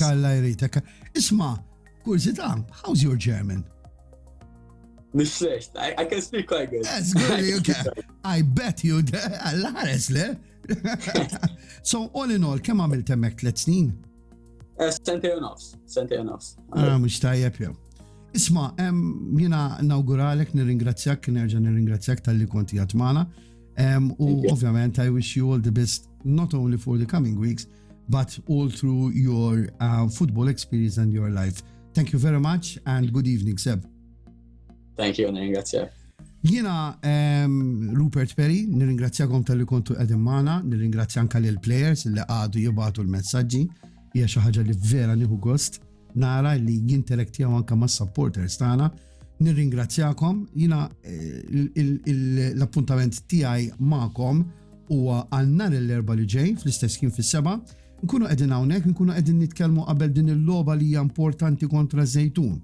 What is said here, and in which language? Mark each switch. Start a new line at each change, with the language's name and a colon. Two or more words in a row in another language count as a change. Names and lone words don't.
Maltese: Isma, kurzita,
English: how's your German? Mish schlecht. I can speak quite good. That's good, you can. I bet you
Maltese: għall-ħares le.
English: So, all in all,
Maltese: kemm għamilt hemmhekk 3 snin? Sentej u nofs. Mhux tajjeb jew. Isma, jiena nawguralek, nirringrazzjak, nerġa' nirringrazzjak tal-li konti għat magħna. U ovvjament,
English: I wish you all the best, not only for the coming weeks, but all through your football experience and your life. Thank you very much and good evening, Seb. Thank you,
Maltese: nirringrazzjak. Jiena Rupert Perry, nirringrazzjakom tal-li kontu qegħdin magħna, nirringrazzja anke lill-players li għadu jibgħatu l-messaġġi, hija xi ħaġa li vera nieħu gost nara li jinteraktjaw anke mas-supporters tagħna. Nirringrazzjakom, jiena l-appuntament tiegħi magħkom huwa għal nhar l-erba' li ġej fl-istess kien fis-7, nkunu qegħdin hawnhekk, nkunu qegħdin nitkellmu qabel din il-logħba li hija importanti kontra Żejtun.